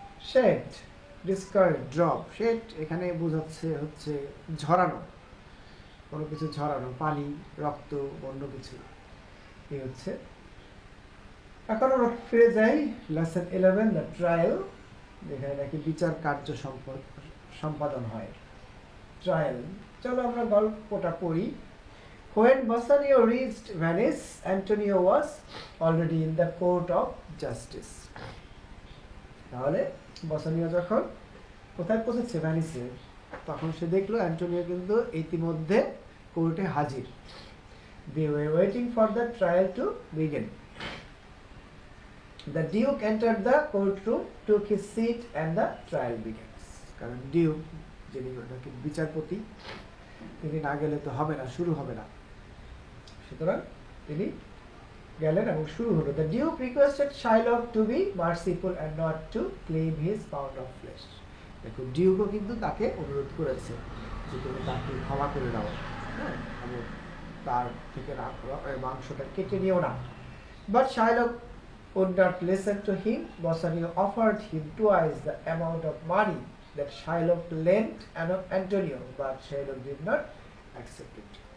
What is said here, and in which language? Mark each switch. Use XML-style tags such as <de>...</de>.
<bn>Shade discard, drop, shade এখানে বোঝাচ্ছে হচ্ছে ঝরানো, কোনো কিছু ঝরানো, পানি, রক্ত, অন্য কিছু, এই হচ্ছে। এখন আমরা ফিরে যাই লেসন 11, দ্য ট্রায়াল, যেখানে নাকি বিচার কার্য সম্পাদন হয়, ট্রায়াল। চলো আমরা গল্পটা পড়ি।</bn> <en>When Bassanio reached Venice, Antonio was already in the court of justice.</en> <bn>তাহলে বাসানিও যখন কোথায় পৌঁছেছে, ভ্যানিসে, তখন সে দেখলো অ্যান্টোনিও কিন্তু ইতিমধ্যে কোর্টে হাজির।</bn> <en>They were waiting for the trial to begin. The Duke entered the courtroom, took his seat, and the trial begins.</en> <bn>কারণ ডিউক যিনি বিচারপতি, তিনি না গেলে তো হবে না, শুরু হবে না, সুতরাং তিনি গেলেন এবং শুরু হলো।</bn> <en>The Duke requested Shylock to be merciful and not to claim his pound of flesh.</en> <bn>দেখো ডিউকও কিন্তু তাকে অনুরোধ করেছে যে তুমি তাকে ক্ষমা করে দাও, হ্যাঁ, এবং তার থেকে মাংসটা কেটে নিও না।</bn> <en>But Shylock would not listen to him. Bassanio offered him twice the amount of money that Shylock lent Antonio, but Shylock did not accept it.</en>